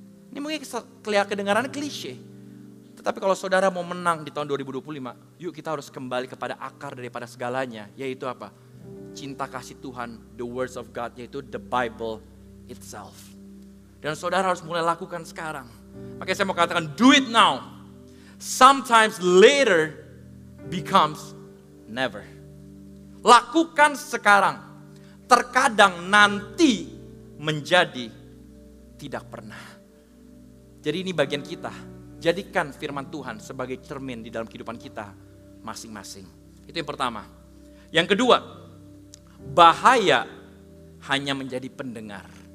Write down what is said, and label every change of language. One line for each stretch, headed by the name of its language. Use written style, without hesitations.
Indonesian: Ini mungkin kedengarannya klise. Tetapi kalau saudara mau menang di tahun 2025, yuk kita harus kembali kepada akar daripada segalanya. Yaitu apa? Cinta kasih Tuhan,
English: the words of God, yaitu the Bible itself.
Indonesian: Dan saudara harus mulai lakukan sekarang. Makanya saya mau katakan,
English: do it now. Sometimes later becomes never.
Indonesian: Lakukan sekarang. Terkadang nanti menjadi tidak pernah. Jadi ini bagian kita. Jadikan firman Tuhan sebagai cermin di dalam kehidupan kita masing-masing. Itu yang pertama. Yang kedua, bahaya hanya menjadi pendengar.